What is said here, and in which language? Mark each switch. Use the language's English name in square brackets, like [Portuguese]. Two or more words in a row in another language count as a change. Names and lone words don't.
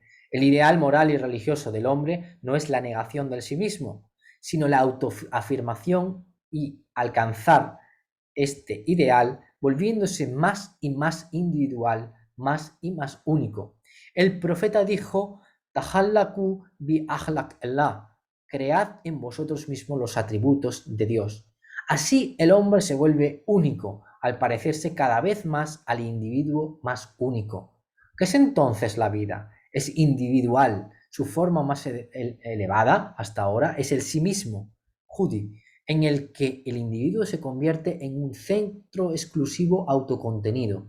[Spanish] El ideal moral y religioso del hombre no es la negación del sí mismo, sino la autoafirmación y alcanzar este ideal volviéndose más y más individual, más y más único. El profeta dijo: [Arabic] تخلقوا بأخلاق الله, [Spanish] cread en vosotros mismos los atributos de Dios. Así el hombre se vuelve único, al parecerse cada vez más al individuo más único. ¿Qué es entonces la vida? Es individual. Su forma más elevada hasta ahora es el sí mismo, Judi, en el que el individuo se convierte en un centro exclusivo autocontenido.